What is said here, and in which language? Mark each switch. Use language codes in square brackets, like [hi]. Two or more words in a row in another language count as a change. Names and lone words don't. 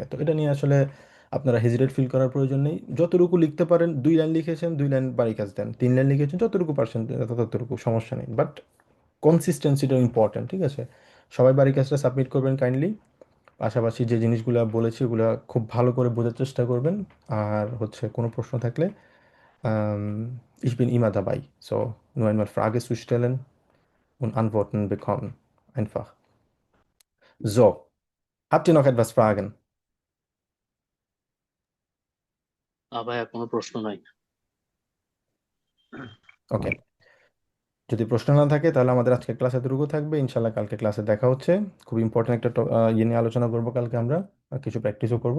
[bn] তো এটা নিয়ে আসলে আপনারা হেজিটেট ফিল করার প্রয়োজন নেই। যতটুকু লিখতে পারেন, 2 লাইন লিখেছেন 2 লাইন বাড়ি কাজ দেন, 3 লাইন লিখেছেন যতটুকু পারছেন ততটুকু, সমস্যা নেই, বাট কনসিস্টেন্সিটা ইম্পর্ট্যান্ট, ঠিক আছে। সবাই বাড়ির কাজটা সাবমিট করবেন কাইন্ডলি। পাশাপাশি যে জিনিসগুলো বলেছি ওগুলো খুব ভালো করে বোঝার চেষ্টা করবেন। আর হচ্ছে কোনো প্রশ্ন থাকলে, [de] ich bin immer dabei. So, nur einmal Frage zu stellen und Antworten bekommen. Einfach. So, habt ihr noch etwas Fragen? [bn] ভাইয়া কোনো প্রশ্ন নাই। ওকে, যদি প্রশ্ন না থাকে তাহলে আমাদের আজকের ক্লাস এতটুকু থাকবে। ইনশাল্লাহ কালকে ক্লাসে দেখা হচ্ছে। খুব ইম্পর্টেন্ট একটা ইয়ে নিয়ে আলোচনা করবো কালকে আমরা, আর কিছু প্র্যাকটিসও করব।